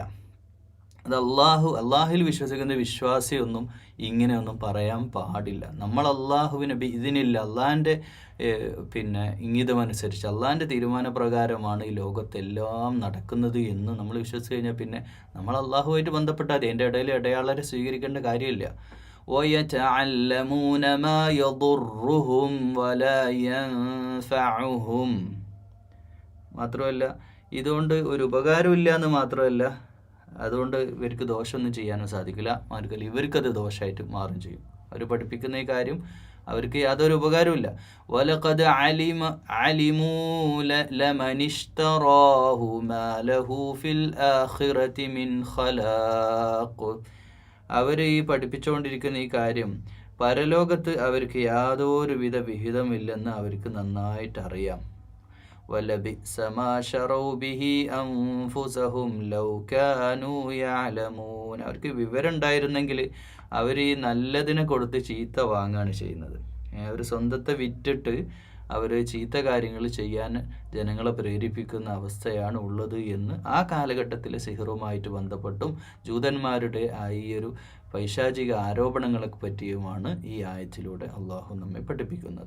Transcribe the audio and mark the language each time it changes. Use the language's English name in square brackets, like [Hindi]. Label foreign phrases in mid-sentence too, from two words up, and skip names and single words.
[Malayalam] അത് അള്ളാഹുവിൽ വിശ്വസിക്കുന്ന വിശ്വാസിയൊന്നും ഇങ്ങനെയൊന്നും പറയാൻ പാടില്ല. നമ്മൾ അള്ളാഹുവിനെ ഇതിനില്ല, അള്ളാഹിൻ്റെ ഇംഗിതമനുസരിച്ച് അള്ളാഹിൻ്റെ തീരുമാനപ്രകാരമാണ് ഈ ലോകത്തെല്ലാം നടക്കുന്നത് എന്ന് നമ്മൾ വിശ്വസിച്ച് കഴിഞ്ഞാൽ പിന്നെ നമ്മൾ അള്ളാഹുവായിട്ട് ബന്ധപ്പെട്ടാൽ അതിൻ്റെ ഇടയിൽ ഇടയാളരെ സ്വീകരിക്കേണ്ട കാര്യമില്ല. [Arabic] وَيَتَعَلَّمُونَ مَا يَضُرُّهُمْ وَلَا يَنْفَعُهُمْ. [Malayalam] മാത്രമല്ല ഇതുകൊണ്ട് ഒരു ഉപകാരമില്ല എന്ന് മാത്രമല്ല, അതുകൊണ്ട് ഇവർക്ക് ദോഷമൊന്നും ചെയ്യാനും സാധിക്കില്ല. മാത്രമല്ല ഇവർക്കത് ദോഷമായിട്ട് മാറും ചെയ്യും. അവർ പഠിപ്പിക്കുന്ന ഈ കാര്യം അവർക്ക് യാതൊരു ഉപകാരമില്ല. [Arabic] وَلَقَدْ عَلِمُوا لَمَنِ اشْتَرَاهُ مَا لَهُ فِي الْآخِرَةِ مِنْ خَلَاقٍ. [Malayalam] അവർ ഈ പഠിപ്പിച്ചുകൊണ്ടിരിക്കുന്ന ഈ കാര്യം പരലോകത്ത് അവർക്ക് യാതൊരുവിധ വിഹിതമില്ലെന്ന് അവർക്ക് നന്നായിട്ട് അറിയാം. [Arabic] وَلَبِئْسَ مَا شَرَوْا بِهِ أَنفُسَهُمْ لَوْ كَانُوا يَعْلَمُونَ. [Malayalam] അവർക്ക് വിവരം ഉണ്ടായിരുന്നെങ്കിൽ അവർ ഈ നല്ലതിനെ കൊടുത്ത് ചീത്ത വാങ്ങുകയാണ് ചെയ്യുന്നത്. അവർ സ്വന്തത്തെ വിറ്റിട്ട് അവർ ചീത്ത കാര്യങ്ങൾ ചെയ്യാൻ ജനങ്ങളെ പ്രേരിപ്പിക്കുന്ന അവസ്ഥയാണ് ഉള്ളത് എന്ന് ആ കാലഘട്ടത്തിലെ സിഹറുമായിട്ട് ബന്ധപ്പെട്ടും ജൂതന്മാരുടെ ഈ ഒരു പൈശാചിക ആരോപണങ്ങളെ പറ്റിയുമാണ് ഈ ആയത്തിലൂടെ അള്ളാഹു നമ്മെ പഠിപ്പിക്കുന്നത്.